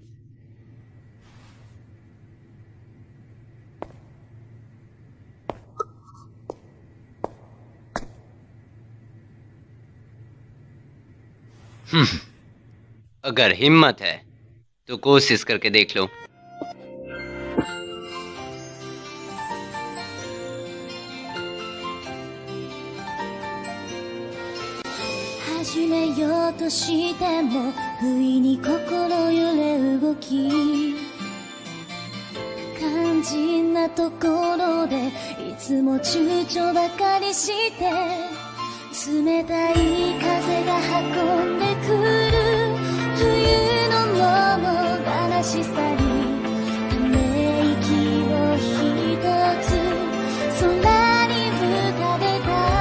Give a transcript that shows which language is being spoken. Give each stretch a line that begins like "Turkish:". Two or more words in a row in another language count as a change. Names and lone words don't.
Hindi: अगर हिम्मत है तो कोशिश करके देख लो।
Japanese: 始めようとしても不意に心揺れ動き肝心なところでいつも躊躇ばかりして冷たい風が運んでくる冬の桃悲しさにため息をひとつ空に浮かべた